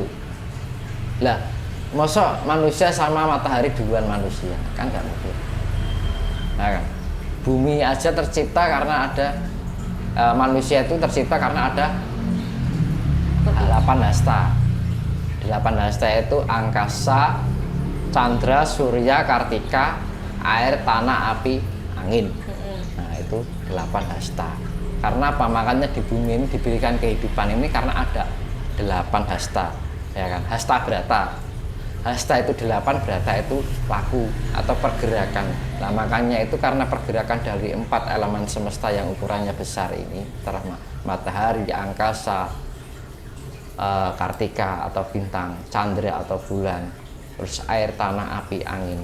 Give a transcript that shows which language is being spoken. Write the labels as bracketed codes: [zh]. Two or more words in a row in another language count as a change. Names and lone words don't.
[id] Lah, masa manusia sama matahari duluan manusia? Kan nggak mungkin. Nah, kan? Bumi aja tercipta karena ada manusia itu tercipta karena ada 8 hasta. 8 hasta itu angkasa, candra, surya, kartika, air, tanah, api, angin. Nah, itu 8 hasta. Karena apa? Makanya di bumi ini diberikan kehidupan ini karena ada 8 hasta, ya kan? Hasta berata. Hasta itu 8, berata itu laku atau pergerakan. Nah, makanya itu karena pergerakan dari 4 elemen semesta yang ukurannya besar ini, matahari, angkasa, kartika atau bintang, candra atau bulan, terus air, tanah, api, angin.